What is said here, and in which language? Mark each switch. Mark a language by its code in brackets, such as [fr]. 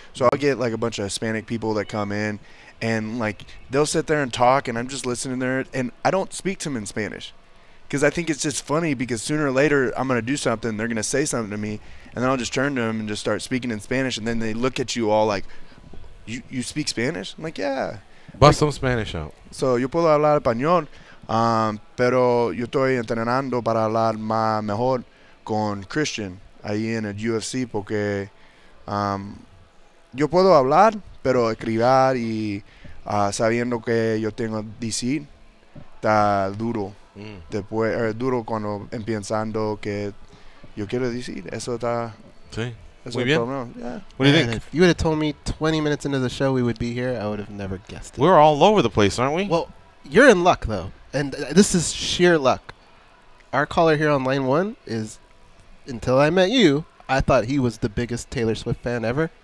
[en] So I'll get like a bunch of Hispanic people that come in and like they'll sit there and talk and I'm just listening there and I don't speak to them in Spanish because I think it's just funny because sooner or later I'm going to do something. They're going to say something to me and then I'll just turn to them and just start speaking in Spanish and then they look at you all like, you speak Spanish? I'm like, yeah. Bust some Spanish out. [es] So yo puedo hablar español, pero yo estoy entrenando para hablar más mejor con Christian ahí en el UFC porque yo puedo hablar pero escribir y sabiendo que yo tengo decir está duro después duro cuando empezando que yo quiero decir eso está muy bien. [en] Yeah. What do you think? If you would have told me 20 minutes into the show we would be here, I would have never guessed it. We're all over the place, aren't we? Well, you're in luck though, and this is sheer luck. Our caller here on line 1 is, until I met you, I thought he was the biggest Taylor Swift fan ever.